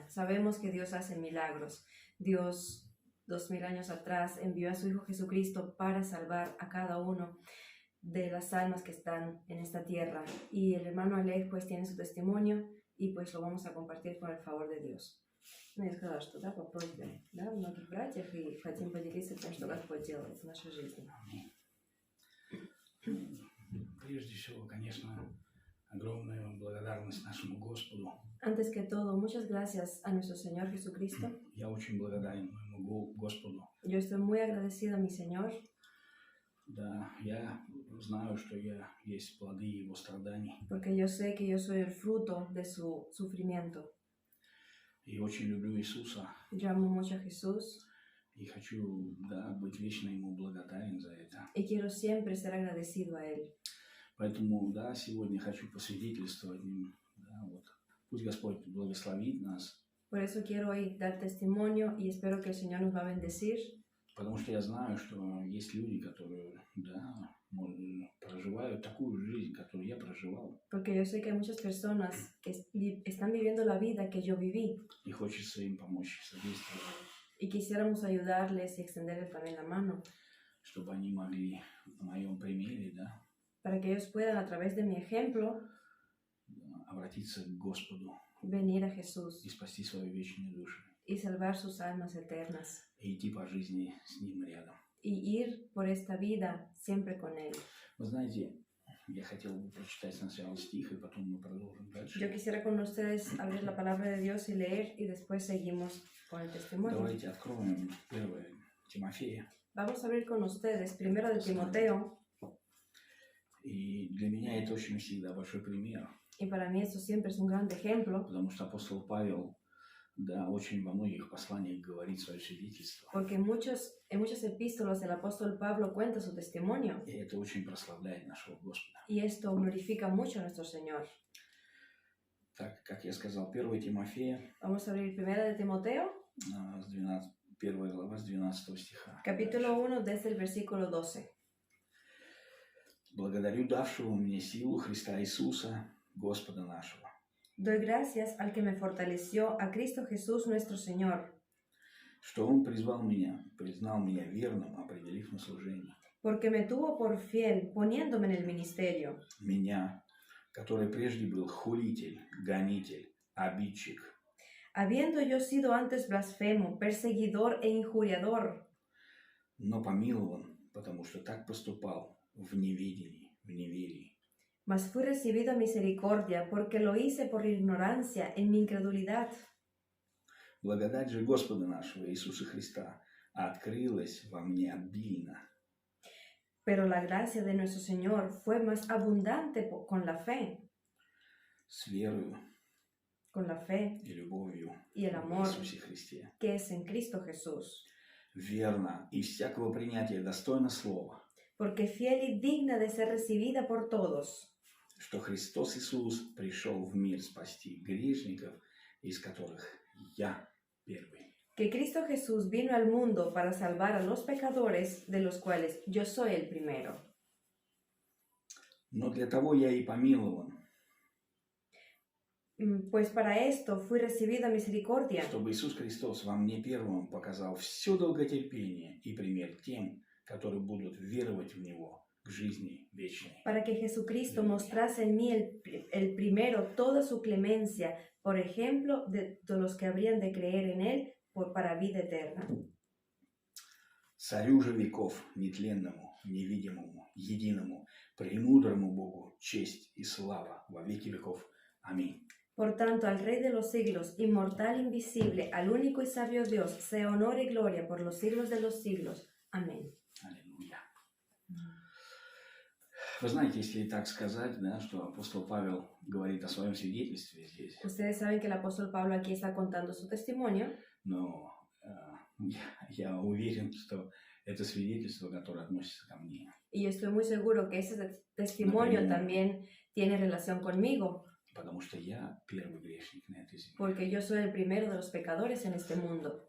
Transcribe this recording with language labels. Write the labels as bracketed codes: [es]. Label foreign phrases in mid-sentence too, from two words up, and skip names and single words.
[es] Sabemos que Dios hace milagros. Dios 2000 años atrás envió a su Hijo Jesucristo para salvar a cada uno de las almas que están en esta tierra. Y el hermano Alec pues tiene su testimonio и pues lo vamos a compartir con el favor de Dios. [ru] Ну, я сказала, что да, по просьбе многих братьев, и хотим поделиться тем, что Господь делает в нашей жизни. Прежде всего, конечно, огромная благодарность нашему Господу. [es] Antes que todo, muchas gracias a nuestro Señor Jesucristo. [ru] Я очень благодарен моему Господу. [es] Yo estoy muy agradecido a mi Señor. [ru] Да, я знаю, что я есть плоды Его страданий. [es] Porque yo sé que yo soy el fruto de su sufrimiento. [ru] И очень люблю Иисуса. [es] Yo amo mucho a Jesús. [ru] И хочу, да, быть вечно Ему благодарен за это. [es] Y quiero siempre ser agradecido a Él. [ru] Поэтому, да, сегодня хочу посвидетельствовать им, да, вот. Пусть Господь благословит нас. [es] Por eso quiero hoy dar testimonio y espero que el Señor nos va a bendecir. [ru] Потому что я знаю, что есть люди, которые, да, проживают такую жизнь, которую я проживал. [es] Porque yo sé que hay muchas personas que están viviendo la vida que yo viví. [ru] И хочется им помочь, содействовать. [es] Y quisiéramos ayudarles y extenderles también la mano. [ru] Чтобы они могли на моем примере, да, [es] para que ellos puedan a través de mi ejemplo [ru] обратиться к Господу. [es] Venir a Jesús. [ru] И спасти свою вечную душу. [es] Y salvar sus almas eternas. [ru] И идти по жизни с Ним рядом. [es] Y ir por esta vida siempre con Él. [ru] Вы знаете, я хотел бы прочитать сначала стих, и потом мы продолжим дальше. [es] Yo quisiera con ustedes abrir la palabra de Dios y leer, y después seguimos con el testimonio. [ru] Давайте откроем 1 Тимофея. [es] Vamos a abrir con ustedes 1 de Timoteo. [ru] И для меня это очень всегда большой пример. [es] Y para mí eso siempre es un gran ejemplo. [ru] Потому что апостол Павел, да, очень во многих посланиях говорит свое свидетельство. [es] Porque en muchas epístolas el apóstol Pablo cuenta su testimonio. [ru] И это очень прославляет нашего Господа. [es] Y esto glorifica mucho a nuestro Señor. [ru] Так, как я сказал, 1 Тимофея. [es] Vamos a abrir 1 de Timoteo. [ru] 1 глава с 12 стиха. [es] Capítulo 1 desde el versículo 12. [ru] Благодарю давшего мне силу Христа Иисуса, Господа нашего. [es] Doy gracias al que me fortaleció, a Cristo Jesús nuestro Señor. [ru] Что Он признал меня верным, определив на служение. [es] Porque me tuvo por fiel, poniéndome en el ministerio. [ru] Меня, который прежде был хулитель, гонитель, обидчик. [es] Habiendo yo sido antes blasfemo, perseguidor e injuriador. [ru] Но помилован, потому что так поступал в неведении, в неверии. [es] Mas fui recibido a misericordia, porque lo hice por ignorancia, en mi incredulidad. [ru] Благодать же Господа нашего Иисуса Христа открылась во мне обильно. [es] Pero la gracia de nuestro Señor fue más abundante con la fe. [ru] С верою, [es] con la fe [ru] и любовью [es] y el amor [ru] в Иисусе Христе. [es] Que es en Cristo Jesús. [ru] Верно и всякого принятия достойно слова. [es] Porque fiel y digna de ser recibida por todos. [ru] Что Христос Иисус пришел в мир спасти грешников, из которых я первый. [es] Que Cristo Jesús vino al mundo para salvar a los pecadores, de los cuales yo soy el primero. [ru] Но для того я и помилован. [es] Pues para esto fui recibido a misericordia. [ru] Чтобы Иисус Христос во мне первым показал все долготерпение и пример тем, которые будут веровать в Него к жизни вечной. [es] Para que Jesucristo mostrase en mí el primero toda su clemencia, por ejemplo de los que habrían de creer en Él para vida eterna. [ru] Царю же веков, нетленному, невидимому, единому, премудрому Богу, честь и слава во веки веков. Аминь. [es] Por tanto, al Rey de los siglos, inmortal, invisible, al único y sabio Dios, sea honor y gloria por los siglos de los siglos. Amén. [ru] Аллилуйя. Вы знаете, если так сказать, да, что апостол Павел говорит о своем свидетельстве здесь. [es] Ustedes saben que el apóstol Pablo aquí está contando su testimonio. [ru] Но я уверен, что это свидетельство, которое относится ко мне. [es] Y yo estoy muy seguro que ese testimonio también tiene relación conmigo. [ru] потому что я первый грешник на этой земле. [es] porque yo soy el primero de los pecadores en este mundo.